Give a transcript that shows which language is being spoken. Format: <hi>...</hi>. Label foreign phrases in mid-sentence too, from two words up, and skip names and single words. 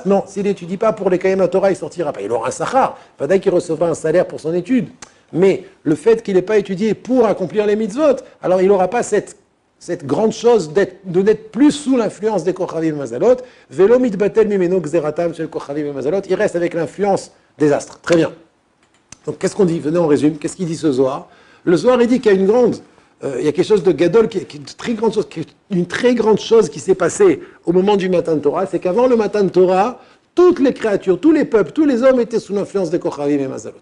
<fr>Non, s'il n'étudie pas pour les</fr> <he>קיים תורה,</he> <fr>il ne sortira pas. Il aura un sachar, peut-être qu'il recevra un salaire pour son étude. Mais le fait qu'il n'ait pas étudié pour accomplir les mitzvot, alors il n'aura pas cette grande chose de n'être plus sous l'influence des kochavim et mazalot.</fr> <he>ולא מתבטל ממנו גזרתם של כוכבים ומזלות.</he> <fr>Il reste avec l'influence des astres. Très bien. Donc qu'est-ce qu'on dit? Venez, on résume. Qu'est-ce qu'il dit ce Zohar? Le Zohar, il dit qu'il y a il y a quelque chose de gadol, une très grande chose qui s'est passée au moment du Matan Torah, c'est qu'avant le Matan Torah, toutes les créatures, tous les peuples, tous les hommes étaient sous l'influence des kochavim et mazalot.</fr>